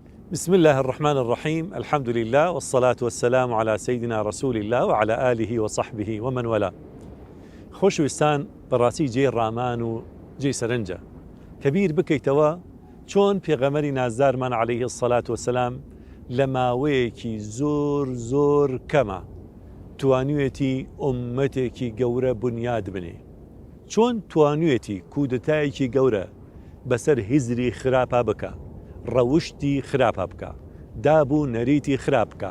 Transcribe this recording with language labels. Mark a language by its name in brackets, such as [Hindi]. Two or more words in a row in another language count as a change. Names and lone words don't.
[Arabic] بسم الله الرحمن الرحيم. الحمد لله والصلاة والسلام على سيدنا رسول الله وعلى آله وصحبه ومن والاه. [Central Kurdish] خۆشەویستان بەڕاستی جێ ڕامان و جێ سەرنجە کەبیر بکەیتەوە چۆن پێغەمبەری نازدارمان [Arabic] عەلەیهی الصەلاة وەسەلام [Central Kurdish] لە ماوەیەکی زۆر کەمە توانوێتی ئوممەتێکی گەورە بنیاد بنێ، چۆن توانوێتی کودتایەکی گەورە بەسەر هیزری خراپە بکە، ڕەوشتی خراپە بکە، دابوو نەریتی خراپ بکە.